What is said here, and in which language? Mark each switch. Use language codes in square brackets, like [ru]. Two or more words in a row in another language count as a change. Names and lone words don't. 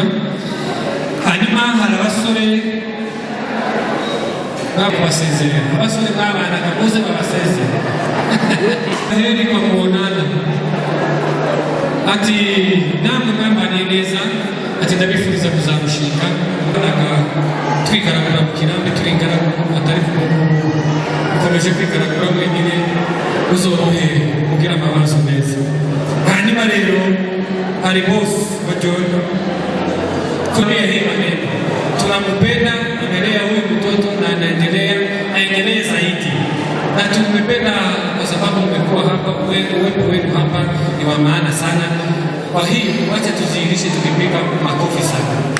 [rw] Hanyuma hari abasore babasezerera, abasore babanaga bose babasezerera rero bakubonana ati namwe mwambaniye neza, ati ndabifuriza kuzamushika. Twigaragura mu kirambi, turigaragura atari ukomeje kwigaragura wenyine, uzorohere kugira amaraso meza. Hanyuma rero hari boss wa [sw] John Korea hii tunamupenda, endelea huyu mtoto na aendelee zaidi, na tumependa kwa sababu umekuwa hapa, uwepo wenu hapa ni wa maana sana. Kwa hiyo wacha tuzihirishe tukipiga makofi sana.